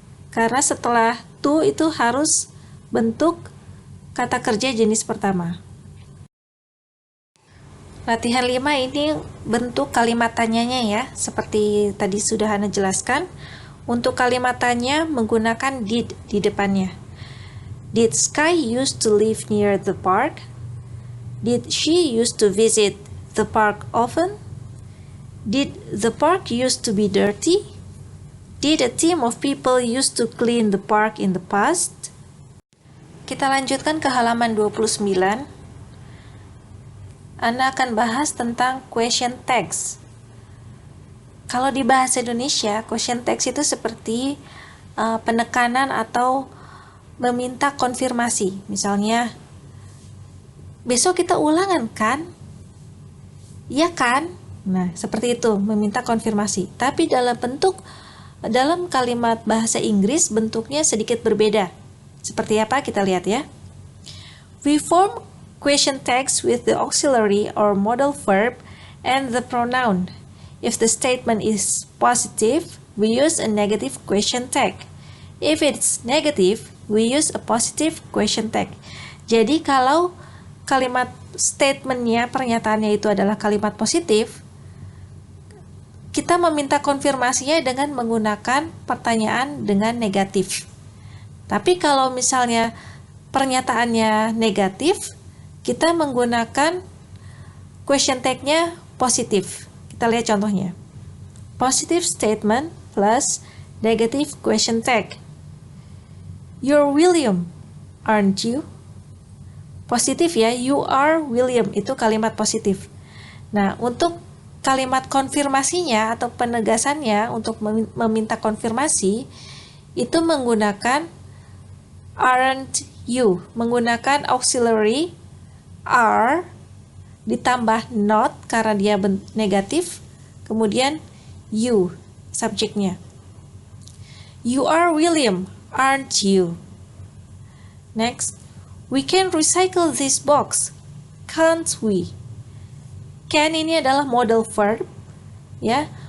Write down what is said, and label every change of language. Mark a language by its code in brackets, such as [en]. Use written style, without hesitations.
[id] Karena setelah to itu harus bentuk kata kerja jenis pertama. Latihan 5 ini bentuk kalimat tanyanya ya, seperti tadi sudah Hana jelaskan. Untuk kalimat tanya menggunakan did di depannya. [en] Did Sky used to live near the park? Did she used to visit the park often? Did the park used to be dirty? Did a team of people used to clean the park in the past? [id] Kita lanjutkan ke halaman 29. Ana akan bahas tentang question text. Kalau di bahasa Indonesia, question text itu seperti penekanan atau meminta konfirmasi. Misalnya, besok kita ulangan kan? Iya kan? Nah, seperti itu, meminta konfirmasi. Tapi dalam kalimat bahasa Inggris bentuknya sedikit berbeda. Seperti apa? Kita lihat ya. [en] We form question text with the auxiliary or modal verb and the pronoun. If the statement is positive, we use a negative question tag. If it's negative, we use a positive question tag. [id] Jadi kalau kalimat statementnya, pernyataannya itu adalah kalimat positif, kita meminta konfirmasinya dengan menggunakan pertanyaan dengan negatif. Tapi kalau misalnya pernyataannya negatif, kita menggunakan question tag-nya positif. Kita lihat contohnya. [en] Positive statement plus negative question tag. You're William, aren't you? [id] Positif ya, [en] you are William, [id] itu kalimat positif. Nah, untuk kalimat konfirmasinya atau penegasannya untuk meminta konfirmasi, itu menggunakan aren't you, menggunakan auxiliary are ditambah not karena dia negatif, kemudian you, subjeknya. [en] You are William, aren't you? Next, we can recycle this box, can't we? [id] Can ini adalah modal verb, ya.